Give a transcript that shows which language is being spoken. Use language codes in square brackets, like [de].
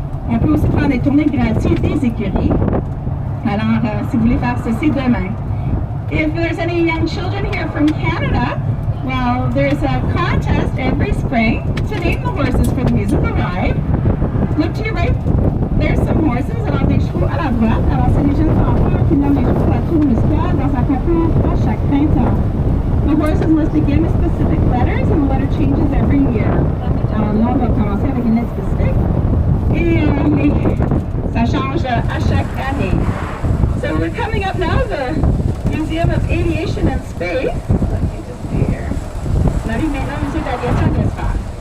[fr] On peut aussi prendre des tournées gratuites des écuries. Alors, si vous voulez faire ceci demain. [en] If there's any young children here from Canada, well, there's a contest every spring to name the horses for the musical ride. Look to your right. There's some horses. [fr] Alors, des chevaux à la droite. Alors, c'est les jeunes enfants qui nomment les chevaux à la tour musicale dans un concours à chaque printemps. [en] The horses must begin with specific letters, and the letter changes every year. [fr] Alors, là, on va commencer avec une lettre spécifique. Et ça change à chaque année. [en] So we're coming up now to the Museum of Aviation and Space. Let me just see here. [fr] On arrive maintenant au Musée d'Aviation et d'Espace.